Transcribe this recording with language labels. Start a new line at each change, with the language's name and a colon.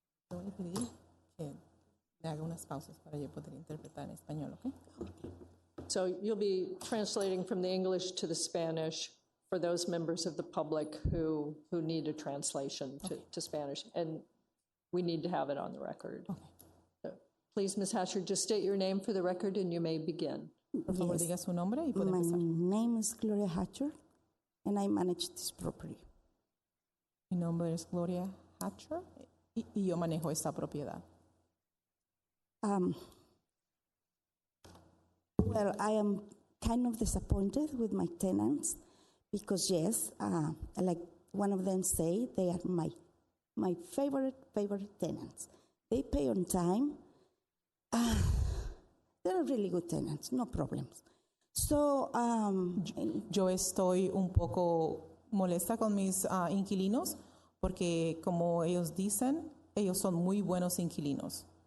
Spanish: Yo voy a pedir que le haga unas pausas para yo poder interpretar en español, ¿ok?
English: So you'll be translating from the English to the Spanish for those members of the public who need a translation to Spanish, and we need to have it on the record. Okay. So, please, Ms. Hatcher, just state your name for the record and you may begin.
Spanish: Por favor,
English: Yes.
Spanish: diga su nombre y puede
English: My
Spanish: empezar.
English: name is Gloria Hatcher, and I manage this property.
Spanish: Mi nombre es Gloria Hatcher y yo manejo esta propiedad.
English: Well, I am kind of disappointed with my tenants because, yes, like one of them say, they are my favorite tenants. They pay on time. They're really good tenants, no problems. So,
Spanish: Yo estoy un poco molesta con mis inquilinos porque, como ellos dicen, ellos son muy buenos inquilinos.